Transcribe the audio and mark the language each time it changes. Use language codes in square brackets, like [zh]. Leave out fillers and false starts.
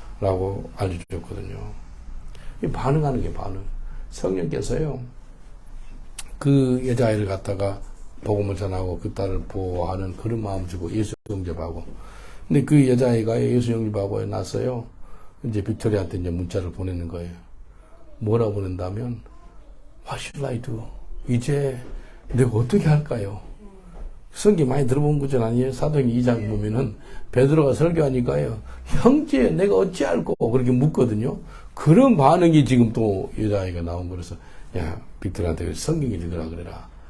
[ko] 라고 알려주셨거든요. 반응하는 게 반응. 성령께서요, 그 여자아이를 갖다가 복음을 전하고 그 딸을 보호하는 그런 마음 주고 예수 영접하고. 근데 그 여자아이가 예수 영접하고 나서요, 이제 빅토리아한테 이제 문자를 보내는 거예요. 뭐라고 보낸다면, [en] What should I do? [ko] 이제 내가 어떻게 할까요? 성경 많이 들어본 구절 아니에요? 사도행 2장 보면은 베드로가 설교하니까요. 형제 내가 어찌할꼬 그렇게 묻거든요. 그런 반응이 지금 또 여자아이가 나온 거라서 야 빅토리아한테 성경 읽으라 그래라.